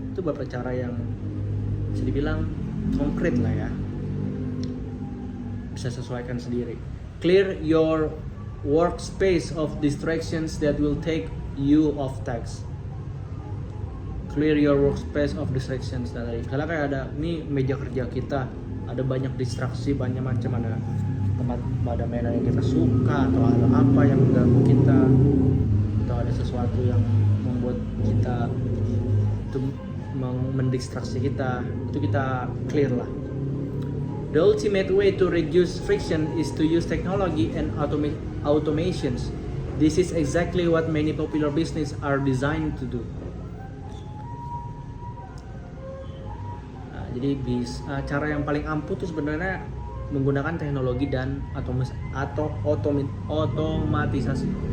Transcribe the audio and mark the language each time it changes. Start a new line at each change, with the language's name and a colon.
Indonesian: Itu beberapa cara yang bisa dibilang konkret lah ya, bisa sesuaikan sendiri.
English: Clear your workspace of distractions that will take you off task. Clear your workspace of distractions.
Indonesian: Tadi misalnya kayak ada nih meja kerja kita, ada banyak distraksi, banyak macam, ada tempat, ada mainan yang kita suka, atau ada apa yang mengganggu kita, atau ada sesuatu yang membuat kita itu mendistraksi kita, itu kita clear lah.
English: The ultimate way to reduce friction is to use technology and automations. This is exactly what many popular business are designed to do.
Indonesian: Jadi cara yang paling ampuh itu sebenarnya menggunakan teknologi dan otomatisasi.